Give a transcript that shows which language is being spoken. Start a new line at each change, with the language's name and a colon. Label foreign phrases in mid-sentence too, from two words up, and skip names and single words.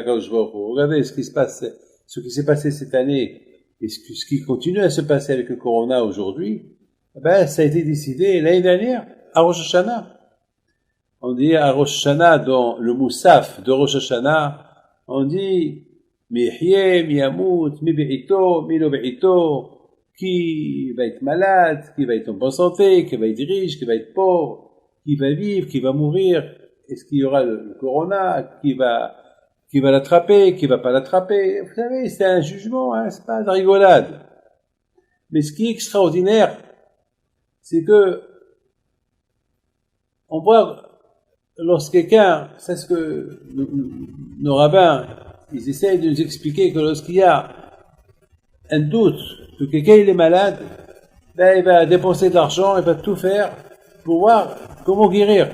French: Regardez ce qui se passe. ce qui s'est passé cette année et ce qui continue à se passer avec le Corona aujourd'hui, ben, ça a été décidé l'année dernière à Rosh Hashanah. On dit à Rosh Hashanah, dans le Moussaf de Rosh Hashanah, on dit
Hebrew: מי יחיה, מי ימות, מי בעיתו, מי לא בעיתו,
French: qui va être malade, qui va être en bonne santé, qui va être riche, qui va être pauvre, qui va vivre, qui va mourir, est-ce qu'il y aura le Corona, qui va l'attraper, qui va pas l'attraper. Vous savez, c'est un jugement, hein, c'est pas de rigolade. Mais ce qui est extraordinaire, c'est que on voit lorsque quelqu'un, c'est ce que nos rabbins, ils essayent de nous expliquer que lorsqu'il y a un doute que quelqu'un il est malade, ben il va dépenser de l'argent, il va tout faire pour voir comment guérir.